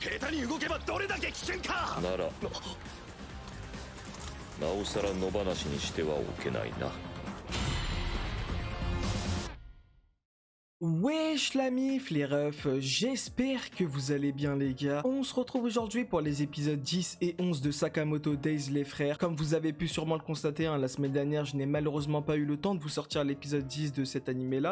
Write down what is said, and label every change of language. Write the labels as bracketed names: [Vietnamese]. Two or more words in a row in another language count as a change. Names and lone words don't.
[Japanese] に動けばどれだけ危険か。ならなおさら野放しにしてはおけないな。 [French] Wesh la mif les refs, j'espère que vous allez bien les gars. On se retrouve aujourd'hui pour les épisodes 10 et 11 de Sakamoto Days les frères. Comme vous avez pu sûrement le constater, la semaine dernière je n'ai malheureusement pas eu le temps de vous sortir l'épisode 10 de cet animé là.